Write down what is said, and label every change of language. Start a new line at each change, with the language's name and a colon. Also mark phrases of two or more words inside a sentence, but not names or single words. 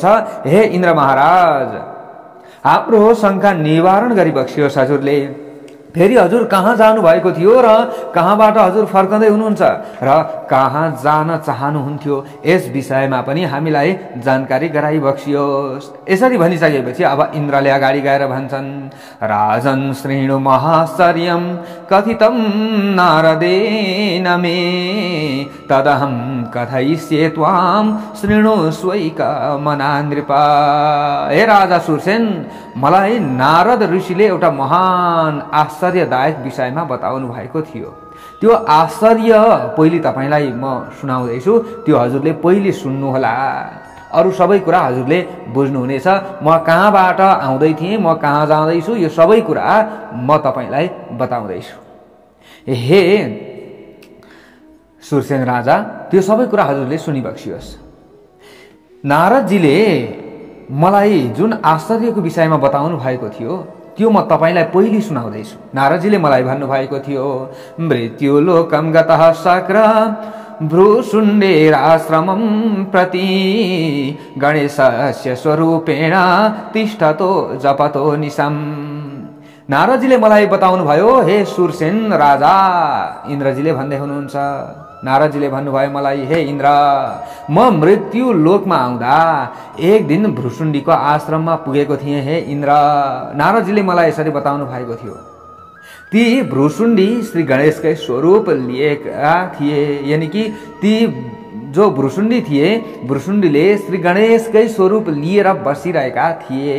Nepali: हे इन्द्र महाराज, हाम्रो शङ्का निवारण गरी बक्सियोस् हजुरले। फेरि हजुर कहाँ जानुभएको थियो र कहाँबाट हजुर फर्कँदै हुनुहुन्छ र कहाँ जान चाहनुहुन्थ्यो यस विषयमा पनि हामीलाई जानकारी गराइबक्सियोस्। यसरी भनिसकेपछि अब इन्द्रले अगाडि गएर भन्छन्,
Sanskrit: राजन श्रीणु महाश्चर्यं कथितं नारदेन मे तदहं कथयिष्ये त्वां शृणुष्वैकमना नृपा।
Nepali: हे राजा सुरसेन, मलाई नारद ऋषिले एउटा महान आश्चर्यदायक विषयमा बताउनु भएको थियो। त्यो आश्चर्य पहिले तपाईलाई म सुनाउँदैछु, त्यो हजुरले पहिले सुन्नुहोला। अरू सबै कुरा हजुरले बुझ्नुहुनेछ। म कहाँबाट आउँदै थिएँ, म कहाँ जाँदैछु, यो सबै कुरा म तपाईलाई बताउँदैछु। हे सुरसेन राजा, त्यो सबै कुरा हजुरले सुनिबक्सियोस्। नारदजीले मलाई जुन आश्चर्यको विषयमा बताउनु भएको थियो त्यो म तपाईलाई पहिले सुनाउँदैछु। नारदजीले मलाई भन्नुभएको थियो,
Sanskrit: मृत्युलोकं गतः शक्र भ्रूशुण्डेराश्रमं प्रति गणेशस्य स्वरूपेण तिष्ठतो जपतो निशम्।
Nepali: नारदजीले मलाई बताउनु भयो, हे सुरसेन राजा, इन्द्रजीले भन्दै हुनुहुन्छ। नारदजीले भन्नुभयो मलाई, हे इन्द्र, म मृत्यु लोकमा आउँदा एक दिन भ्रूशुण्डीको आश्रममा पुगेको थिएँ। हे इन्द्र, नारदजीले मलाई यसरी बताउनु भएको थियो। ती भ्रूशुण्डी श्री गणेशकै स्वरूप लिएका थिए, यानी कि ती जो भ्रूशुण्डी थिए, भ्रूशुण्डीले श्री गणेशकै स्वरूप लिएर बसिरहेका थिए।